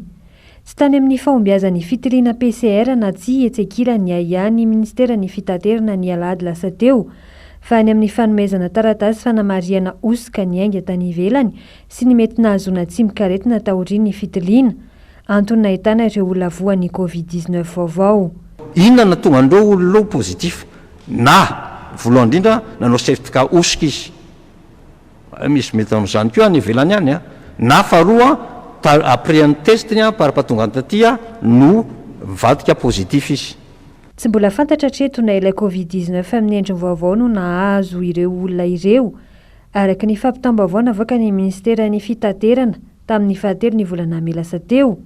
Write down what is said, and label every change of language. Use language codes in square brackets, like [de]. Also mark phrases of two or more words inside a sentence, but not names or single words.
[mg] Tsy tany amin'ny fahombiazan'ny fitiliana PCR na tsy etsekila ny aian'ny ministeran'ny fitaterana ny alahady lasa teo fa ny amin'ny fanomezana taratasy fanamariana osika ny ainga tany ivelany sy ny mety nahazoana tsimikaretina taorian'ny fitiliana antony nahitana ireo olona voan'ny COVID-19 vaovao. Inona na tonga andreo olona pozitif na voalohany indrindra nanao certificat osika izy misy mety amin'izany koa ny ivelany any na faharoa [fr] après un test [mg] parapatonga antatya no mivadika positif izy. Tsy mbola fantatra hatreto na ilay COVID-19 amin'ny endriny vaovao no nahazo ireo olona ireo. Araka ny fampitam-baovao navoaka ny ministeran'ny fitaterana tamin'ny 7 volana May lasa teo.